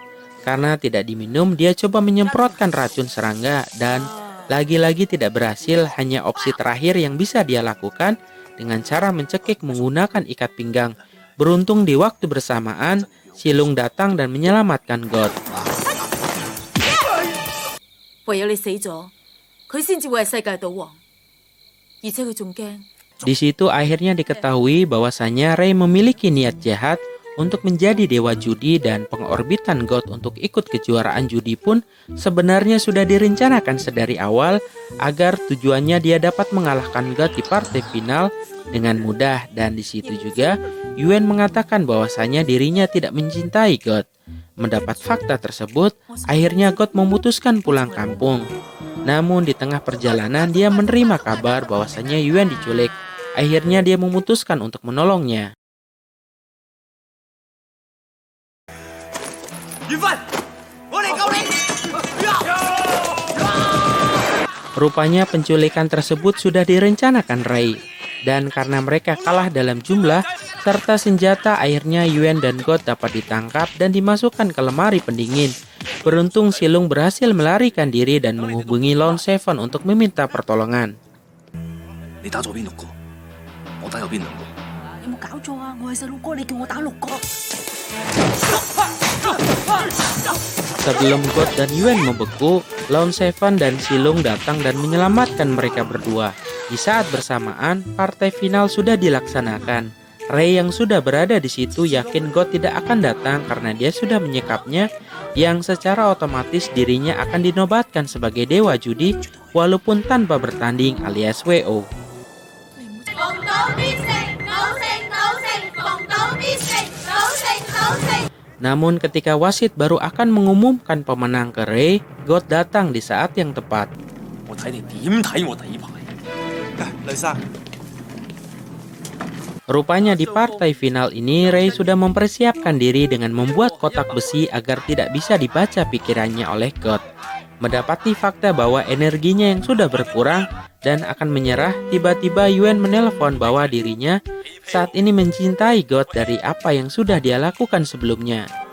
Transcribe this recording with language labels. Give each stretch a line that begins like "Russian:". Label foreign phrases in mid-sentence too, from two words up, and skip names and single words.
Indonesian: Karena tidak diminum, dia coba menyemprotkan racun serangga dan lagi-lagi tidak berhasil. Hanya opsi terakhir yang bisa dia lakukan dengan cara mencekik menggunakan ikat pinggang. Beruntung di waktu bersamaan, Silung datang dan menyelamatkan God.
Cantonese: 唯有你死咗，佢先至會係世界賭王，而且佢仲驚。
Indonesian: Di situ akhirnya diketahui bahwasanya Ray memiliki niat jahat untuk menjadi dewa judi dan pengorbitan God untuk ikut kejuaraan judi pun sebenarnya sudah direncanakan sedari awal agar tujuannya dia dapat mengalahkan God di partai final dengan mudah. Dan di situ juga Yuen mengatakan bahwasanya dirinya tidak mencintai God. Mendapat fakta tersebut, akhirnya God memutuskan pulang kampung. Namun di tengah perjalanan dia menerima kabar bahwasanya Yuen diculik. Akhirnya dia memutuskan untuk menolongnya.
Cantonese: 緣分，我嚟救你。
Indonesian: Rupanya penculikan tersebut sudah direncanakan Ray. Dan karena mereka kalah dalam jumlah serta senjata, akhirnya Yuen dan God dapat ditangkap dan dimasukkan ke lemari pendingin. Beruntung Silung berhasil melarikan diri dan menghubungi Lone Seven untuk meminta pertolongan.
Cantonese: 你打左邊六個，我打右邊兩個。有冇搞錯啊？我係細路哥，你叫我打6個。
Indonesian: Sebelum God dan Yuen membeku, Lone Seven dan Silung datang dan menyelamatkan mereka berdua. Di saat bersamaan, partai final sudah dilaksanakan. Ray yang sudah berada di situ yakin God tidak akan datang karena dia sudah menyekapnya, yang secara otomatis dirinya akan dinobatkan sebagai dewa judi walaupun tanpa bertanding alias WO. Namun ketika wasit baru akan mengumumkan pemenang ke Ray, God datang di saat yang tepat.
Cantonese: 我睇你點睇我第一排？雷生，
Indonesian: Rupanya di partai final ini Ray sudah mempersiapkan diri dengan membuat kotak besi agar tidak bisa dibaca pikirannya oleh God. Mendapati fakta bahwa energinya yang sudah berkurang dan akan menyerah, tiba-tiba Yuen menelpon bahwa dirinya saat ini mencintai God dari apa yang sudah dia lakukan sebelumnya.